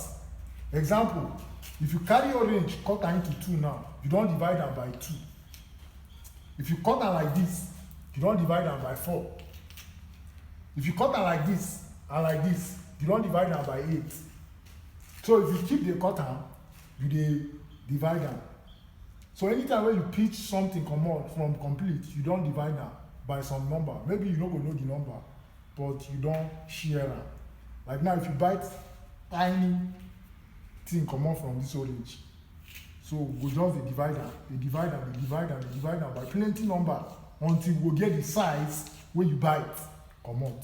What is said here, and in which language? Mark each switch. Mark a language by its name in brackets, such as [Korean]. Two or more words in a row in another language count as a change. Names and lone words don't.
[Nigerian Pidgin] Example, if you carry orange cut am into 2 now, you don't divide am by 2. If you cut am like this, you don't divide am by 4. If you cut am like this and like this, you don't divide am by 8. So if you keep the cut am, you dey divide am. So anytime when you pitch something comot from complete, you don't divide am by some number. Maybe you no go know the number, but you don't share am. Like now, if you bite tiny thing comot from this orange, so we go just dey divide am, dey divide am, dey divide am, dey divide am by plenty number until we go get the size wey you bite comot.